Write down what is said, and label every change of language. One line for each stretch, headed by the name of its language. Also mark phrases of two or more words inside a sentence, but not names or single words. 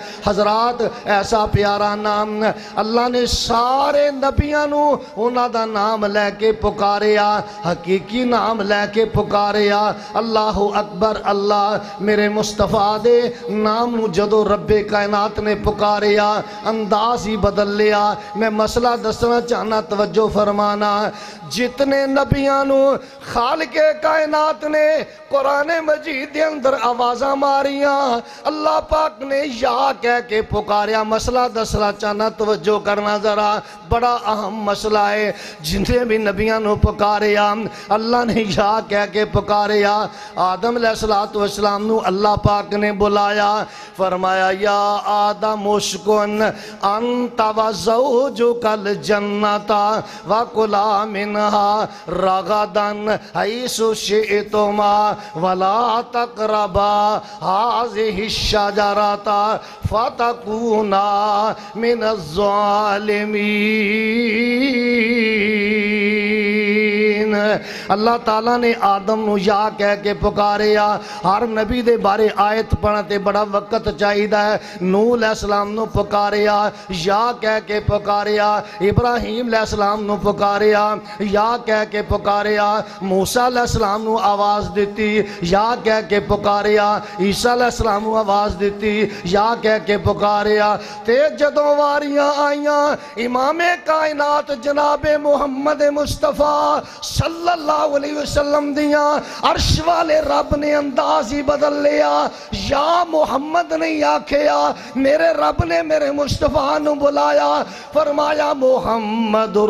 Punjabi: حضرات، ایسا پیارا نام اللہ نے سارے نبیاں نو انہاں دا نام لے کے پکاریا، حقیقی نام لے کے پکاریا۔ پکاریا اللہ اکبر اللہ میرے مصطفیٰ دے نام نو جدو رب کائنات نے پکاریا انداز ہی بدل لیا میں مسئلہ دسنا چاہنا توجہ فرمانا جتنے نبیانو خالق کائنات نے قرآن مجید دے اندر آوازاں ماریاں اللہ پاک نے یا کہہ کے پکاریا مسئلہ دسنا چاہنا توجہ کرنا ذرا بڑا اہم مسئلہ ہے جنہیں بھی نبیانو پکاریا اللہ نے یا کہہ کے پکاریا آدم علیہ السلام نو اللہ پاک نے بلایا فرمایا
Arabic: یا آدم اسکن انت و زوجک الجنت وکلا منہا رغدن حیث شئتما ولا تقربا هذه الشجرۃ فتکونا من الظالمین
Punjabi: اللہ تعالیٰ نے آدم نو یا کہہ کے پکاریا ہر نبی دے بارے آیت پڑھتے بڑا وقت چاہیدہ ہے نوح علیہ السلام نو پکاریا یا کہہ کے پکاریا ابراہیم علیہ السلام نو پکاریا یا کہہ کے پکاریا موسیٰ علیہ السلام نو آواز دیتی یا کہہ کے پکاریا عیسیٰ علیہ السلام نو آواز دیتی یا کہہ کے پکاریا تے جدوں واریاں آئیاں امام کائنات جناب محمد مصطفیٰ صلی اللہ علیہ وسلم دیاں عرش والے رب نے انداز ہی بدل لیا یا محمد نہیں آکھیا میرے رب نے میرے مصطفیٰ نو بلایا فرمایا محمد